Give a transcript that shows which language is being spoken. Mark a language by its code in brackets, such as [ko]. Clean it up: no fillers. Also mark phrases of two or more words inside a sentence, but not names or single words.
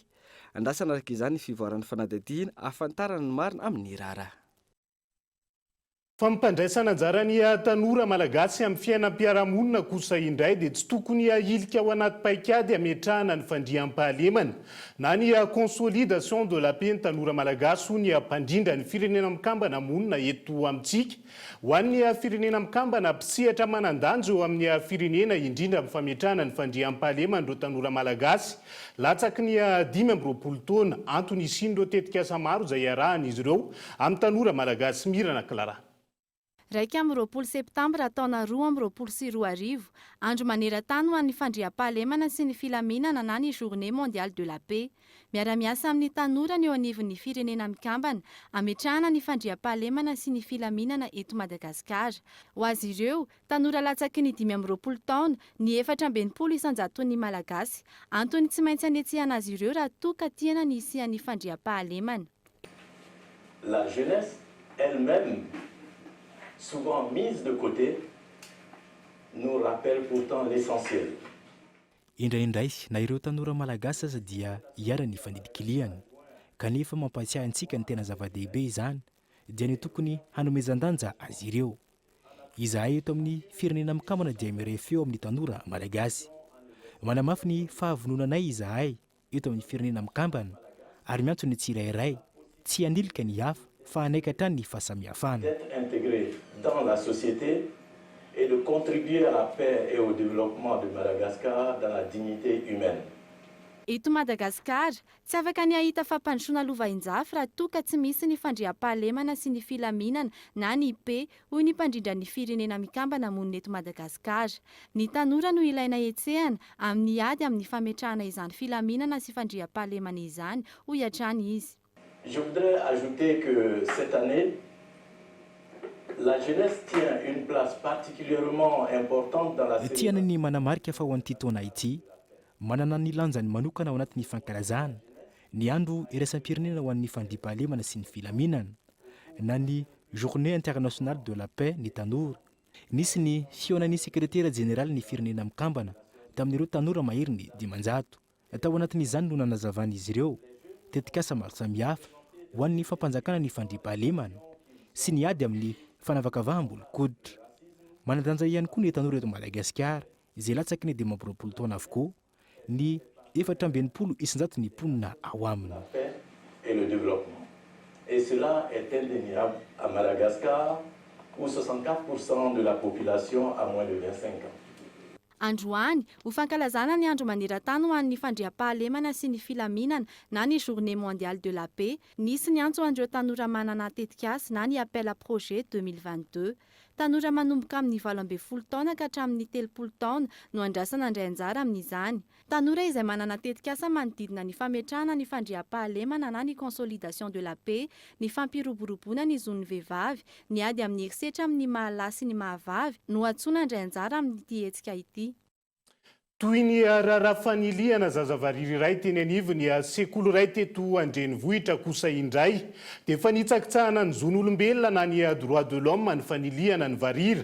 [mg] Andasana araka izany fivoaran'ny fanadadiana ahafantarana ny marina amin'ny raharaha. Fampifandraisana anjara ny tanora malagasy amin'ny fiainam-piarahamonina kosa indray dia tsy tokony ahilika ao anaty paikady ametrahana ny fandriam-pahalemana na ny [fr] consolidation de la paix [mg] ny tanora malagasy ho ny mpandrindra ny firenena mikambana monina eto amintsika. Ho an'ny firenena mikambana mpisehatra manan-danja eo amin'ny firenena indrindra amin'ny fametrahana ny fandriam-pahalemana ireo tanora malagasy. Latsaky ny 520 taona antony isin'ireo tetika asa maro izay iarahan'izy ireo amin'ny tanora malagasy mirana Clara. Raika amin'ny 20 septambra taona 2024 andro maneran-tany ho an'ny fandriam-pahalemana sy ny filaminana na ny [fr] journée mondiale de la paix. [mg] miara-miasa amin'ny tanora ny eo anivon'ny firenena mikambana ametrahana ny fandriam-pahalemana sy ny filaminana eto Madagasikara. Ho azy ireo, tanora latsaky ny 20 taona, ny 420 isanjaton'ny malagasy, antony tsy maintsy anetsehana azy ireo raha toa ka tiana ny isian'ny fandriam-pahalemana. [fr] La jeunesse elle-même, souvent mise de côté, nous rappelle pourtant l'essentiel. [mg] Indraindray na ireo tanora malagasy aza dia hiara-ny fanidikiliana, kanefa mampatsiahy antsika ny tena zava-dehibe izany dia ny tokony hanomezan-danja azy ireo. Izahay eto amin'ny firenena mikambana dia mirefy eo amin'ny tanora malagasy. Manamafy ny fahavononanay izahay eto amin'ny firenena mikambana ary miantso ny tsirairay tsy hanilika ny hafa fa hanaikatra ny fahasamihafana. [fr] D'être intégré dans la société et de contribuer à la paix et au développement de Madagascar dans la dignité humaine. [mg] Eto Madagasikara, tsy afaka ny ahita fampandrosoana lovain-jafy raha toa ka tsy misy ny fandriam-pahalemana sy ny filaminana na ny pe hoy ny mpandrindra ny firenena mikambana monina eto Madagasikara. Ny tanora no ilaina etsehana amin'ny ady amin'ny fametrahana izany filaminana sy fandriam-pahalemana izany hoy hatrany izy. [fr] Je voudrais ajouter que cette année, la jeunesse tient une place particulièrement importante dans la [mg] tiana ny manamarika fa ho an'ity taona ity, manana ny lanjany manokana ao anatin'ny fankalazana ny andro iraisam-pirenena ho an'ny fandriam-pahalemana sy ny filaminana na ny [fr] journée internationale de la paix [mg] ny tanora. Nisy ny fihaonan'ny sekretera jeneraly ny firenena mikambana tamin'ireo tanora mahery ny 500. Tao anatin'izany no nanazavana izy ireo tetikasa maro samihafa ho an'ny fampanjakana ny fandriam-pahalemana sy ny ady amin'ny fanavakavahambolon-koditra. Manadanja ihany koa ny tanora eto Madagasikara izay latsaky ny 20 taona avokoa ny 420 isanjaton'ny mponina ao aminy. [fr] Et le développement. Et cela est indéniable à Madagascar où 64% de la population a moins de 25 ans. [mg] Androany, ho fankalazana ny andro maneran-tany ho an'ny fandriam-pahalemana sy ny filaminana na ny [fr] journée mondiale de la paix, [mg] nisy ny antso an'ireo tanora manana tetikasa na ny [fr] appel à projet [mg] 2022. Tanora manomboka amin'ny 12 taona ka hatramin'ny 30 taona no andrasana indray anjara amin'izany. Tanora izay manana tetikasa manodidina ny fametrahana ny fandriam-pahalemana na ny [fr] consolidation de la paix, [mg] ny fampiroboroboana ny zon'ny vehivavy, ny ady amin'ny herisetra amin'ny mahalahy sy ny mahavavy no antsoina indray anjara amin'ity hetsika ity. Toy ny raharaha faniliana zazavariry iray teny anivo ny sekoly iray teto Andrenivohitra kosa indray dia efa nitsakitsahana ny zon'olombelona na ny [fr] droit de l'homme [mg] ny faniliana ny varira.